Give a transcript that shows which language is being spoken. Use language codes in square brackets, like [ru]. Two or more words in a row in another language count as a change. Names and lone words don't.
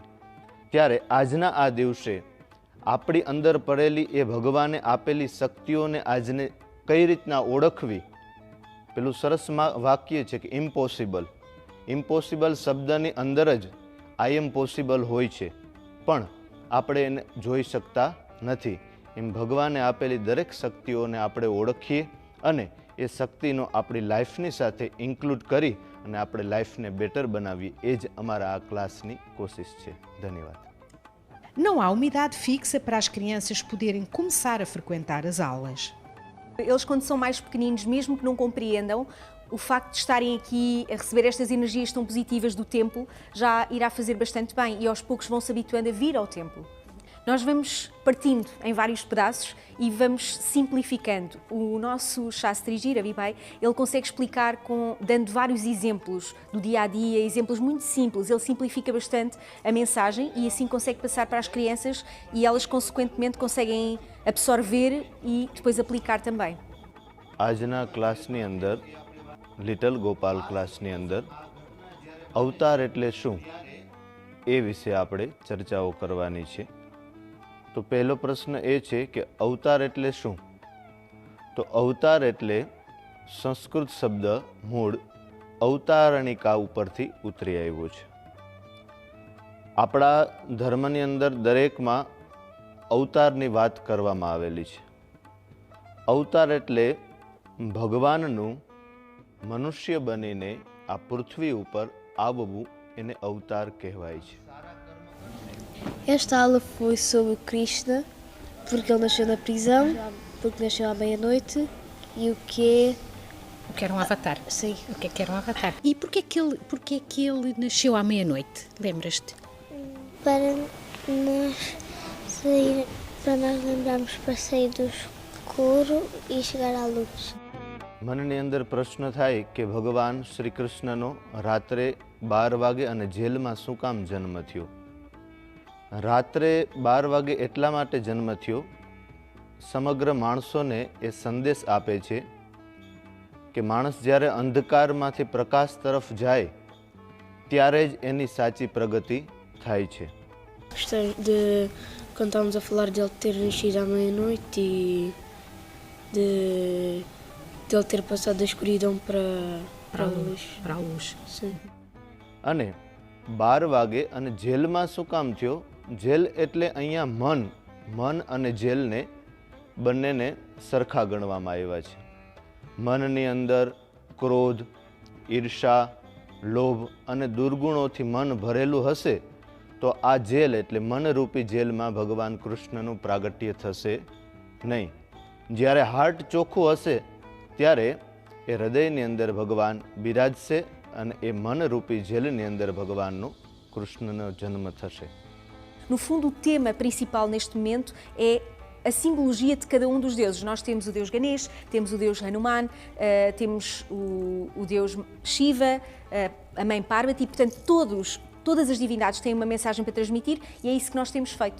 [gu] ત્યારે આજના આ દિવસે આપણી અંદર પડેલી એ ભગવાને આપેલી શક્તિઓને આજને કઈ રીતના ઓળખવી, પેલું સરસ વાક્ય છે કે ઇમ્પોસિબલ શબ્દની અંદર જ [en] I am possible [gu] હોય છે પણ આપણે એને જોઈ શકતા નથી. એમ ભગવાને આપેલી દરેક શક્તિઓને આપણે ઓળખીએ અને એ શક્તિનો આપણી લાઈફની સાથે ઇન્ક્લુડ કરી અને આપણે લાઈફને બેટર બનાવીએ એ જ અમારા આ ક્લાસની કોશિશ છે. ધન્યવાદ. [pt] Não há uma idade fixa para as crianças poderem começar a frequentar as aulas. Eles, quando são mais pequeninos, mesmo que não compreendam, o facto de estarem aqui a receber estas energias tão positivas do templo já irá fazer bastante bem e aos poucos vão se habituando a vir ao templo. Nós vamos partindo em vários pedaços e vamos simplificando. O nosso Shastri Ravi Bhai, ele consegue explicar dando vários exemplos do dia a dia, exemplos muito simples. Ele simplifica bastante a mensagem e assim consegue passar para as crianças e elas consequentemente conseguem absorver e depois aplicar também. [gu] આજના ક્લાસની અંદર લિટલ ગોપાલ ક્લાસની અંદર અવતાર એટલે શું એ વિશે આપણે ચર્ચાઓ કરવાની છે. તો પહેલો પ્રશ્ન એ છે કે અવતાર એટલે શું? તો અવતાર એટલે સંસ્કૃત શબ્દ મૂળ અવતારણિકા ઉપરથી ઉતરી આવ્યો છે. આપણા ધર્મની અંદર દરેકમાં અવતારની વાત કરવામાં આવેલી છે. અવતાર એટલે ભગવાનનું મનુષ્ય બનીને આ પૃથ્વી ઉપર આવવું એને અવતાર કહેવાય છે. [pt] Esta aula foi sobre Krishna, porque ele nasceu na prisão, porque nasceu à meia-noite e o que O que era um avatar? Sim. O que era um avatar? E porquê que ele nasceu à meia-noite? Lembras-te? para nós para nós lembrarmos para sair do escuro e chegar à luz. [gu] મનની અંદર પ્રશ્ન થાય કે ભગવાન શ્રી કૃષ્ણનો રાત્રે 12 વાગે અને જેલમાં શું કામ જન્મ થયો? રાત્રે 12 વાગે એટલા માટે જન્મ થયો, સમગ્ર માણસોને એ સંદેશ આપે છે કે માણસ જ્યારે અંધકારમાંથી પ્રકાશ તરફ જાય ત્યારે જ એની સાચી પ્રગતિ થાય છે. [pt] Gostei de quando estávamos a falar dele ter nascido à meia-noite e de ele ter passado da escuridão para a luz. Para a luz. Sim. [gu] અને 12 વાગે અને જેલમાં શું કામ થયો? જેલ એટલે અહીંયા મન અને જેલને બંનેને સરખા ગણવામાં આવ્યા છે. મનની અંદર ક્રોધ, ઈર્ષા, લોભ અને દુર્ગુણોથી મન ભરેલું હશે તો આ જેલ એટલે મનરૂપી જેલમાં ભગવાન કૃષ્ણનું પ્રાગટ્ય થશે નહીં. જ્યારે હાર્ટ ચોખ્ખું હશે ત્યારે એ હૃદયની અંદર ભગવાન બિરાજશે અને એ મનરૂપી જેલની અંદર ભગવાનનો કૃષ્ણનો જન્મ થશે. [pt] No fundo, o tema principal neste momento é a simbologia de cada um dos deuses. Nós temos o deus Ganesh, temos o deus Hanuman, temos o deus Shiva, a mãe Parvati, portanto todas as divindades têm uma mensagem para transmitir e é isso que nós temos feito.